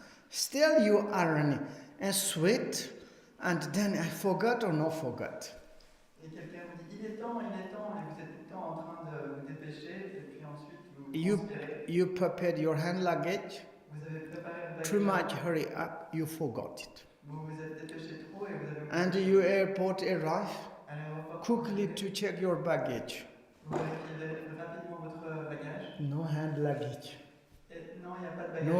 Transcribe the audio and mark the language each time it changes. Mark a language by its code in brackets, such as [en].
[en] Still you are running and sweat, and then I forgot or not forgot. [fr] Et quelqu'un vous dit, il est temps, et vous êtes tout le temps en train de vous dépêcher, et puis ensuite vous transpirez. [en] You prepared your hand luggage. [fr] Vous avez préparé le bagage. [en] Too much hurry up, you forgot it. [fr] Vous vous êtes dépêché trop et vous avez oublié. [en] And your airport arrive. [fr] À l'aéroport. [en] Quickly to check your baggage. [fr] Vous vérifiez rapidement votre bagage. [en] No hand luggage. [fr] Et non, il n'y a pas de bagage.